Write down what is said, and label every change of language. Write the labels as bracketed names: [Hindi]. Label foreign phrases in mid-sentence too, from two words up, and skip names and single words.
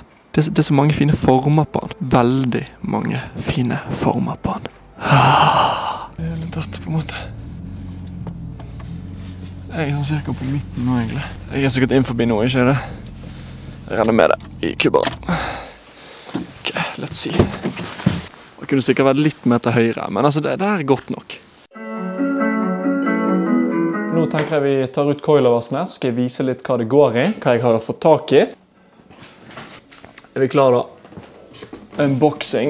[Norwegian] Det er så mange fine former på han. Veldig mange fine former på han. Det er litt dette på en måte. Jeg er cirka på midten nå egentlig. Jeg er sikkert inn forbi nå, ikke det? Jeg regner med det i kubberen. [English] Ok, let's see. [Norwegian] Det kunne sikkert vært litt mer til høyre, men altså det er godt nok. Nå tenker jeg vi tar ut coiloversene, skal jeg vise litt hva det går i, hva jeg har fått tak i. Er vi klare da? Unboxing.